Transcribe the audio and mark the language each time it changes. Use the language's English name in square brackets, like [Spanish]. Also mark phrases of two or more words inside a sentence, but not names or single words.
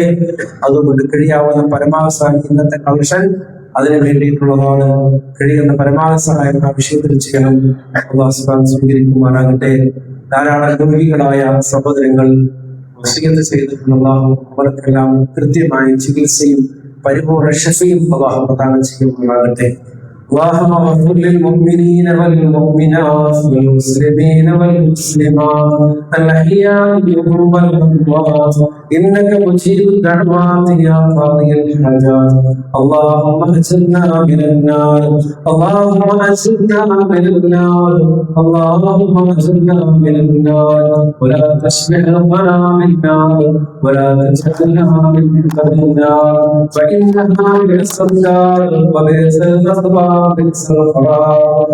[Malayalam] അതുകൊണ്ട് കഴിയാവുന്ന പരമാവധി ഇന്നത്തെ കളക്ഷൻ അതിനു വേണ്ടിയിട്ടുള്ളതാണ്. കഴിയുന്ന പരമാവധി സഹായം ആ വിഷയത്തിൽ ചെയ്യണം. അള്ളാഹു സ്വീകരിക്കുമാറാകട്ടെ. ധാരാളം രോഗികളായ സഹോദരങ്ങൾ വസിയത്ത് ചെയ്തിട്ടുള്ള അവർക്കെല്ലാം കൃത്യമായ ചികിത്സയും പരിപൂർണ ശഫയും അല്ലാഹു പ്രദാനം ചെയ്യുമാറാകട്ടെ. [Arabic] اللهم اغفر للمؤمنين والمؤمنات والمسلمين والمسلمات الأحياء منهم والأموات إنك مجيب الدعوات يا قاضي الحاجات. اللهم أجرنا من النار، اللهم أجرنا من النار، اللهم أجرنا من النار، ولا تشمل قنا من النار، ولا تجعلنا من النار، فإنها بئس الدار وبئس المثوى بئس القرار.